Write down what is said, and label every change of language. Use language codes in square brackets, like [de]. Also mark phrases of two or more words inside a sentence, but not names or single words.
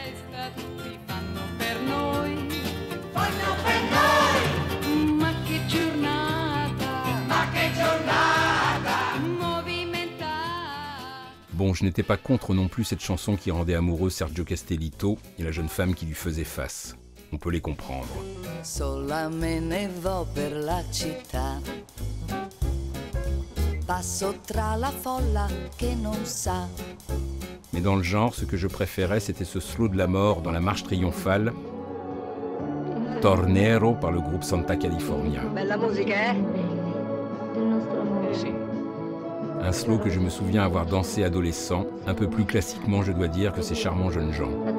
[fr] Bon, je n'étais pas contre non plus cette chanson qui rendait amoureux Sergio Castellitto et la jeune femme qui lui faisait face. On peut les comprendre. [it] Sola me ne vo per la città. Passo tra la folla che non sa. [fr] Mais dans le genre, ce que je préférais, c'était ce slow de la mort dans la marche triomphale, Tornero par le groupe Santa California. [it] Bella musica, [fr] Un slow que je me souviens avoir dansé adolescent, un peu plus classiquement, je dois dire, que ces charmants jeunes gens.